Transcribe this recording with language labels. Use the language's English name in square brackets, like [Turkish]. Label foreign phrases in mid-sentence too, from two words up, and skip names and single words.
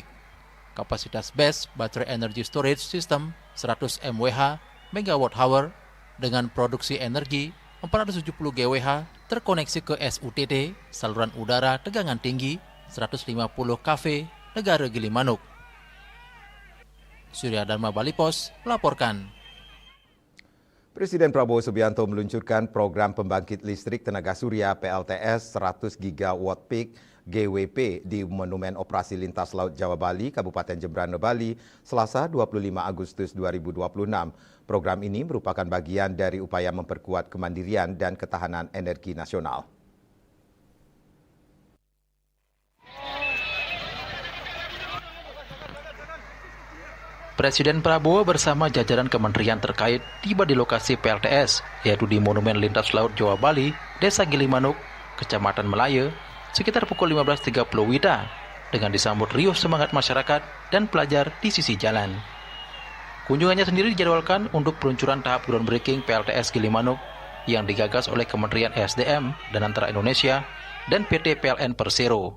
[Indonesian] Kapasitas BESS [English] Battery Energy Storage System [Indonesian] 100 MWH [English] megawatt hour [Indonesian] dengan produksi energi 470 GWH terkoneksi ke SUTT saluran udara tegangan tinggi 150 kV negara Gilimanuk. Surya Dharma Bali Pos melaporkan. Presiden Prabowo Subianto meluncurkan program pembangkit listrik tenaga surya PLTS 100 [English] gigawatt peak [Indonesian] GWP di Monumen Operasi Lintas Laut Jawa Bali, Kabupaten Jembrana, Bali, Selasa 25 Agustus 2026. Program ini merupakan bagian dari upaya memperkuat kemandirian dan ketahanan energi nasional. Presiden Prabowo bersama jajaran kementerian terkait tiba di lokasi PLTS, yaitu di Monumen Lintas Laut Jawa Bali, Desa Gilimanuk, Kecamatan Melaya, sekitar pukul 15.30 WITA, dengan disambut riuh semangat masyarakat dan pelajar di sisi jalan. Kunjungannya sendiri dijadwalkan untuk peluncuran tahap groundbreaking PLTS Gilimanuk yang digagas oleh Kementerian ESDM dan Antara Indonesia dan PT PLN Persero.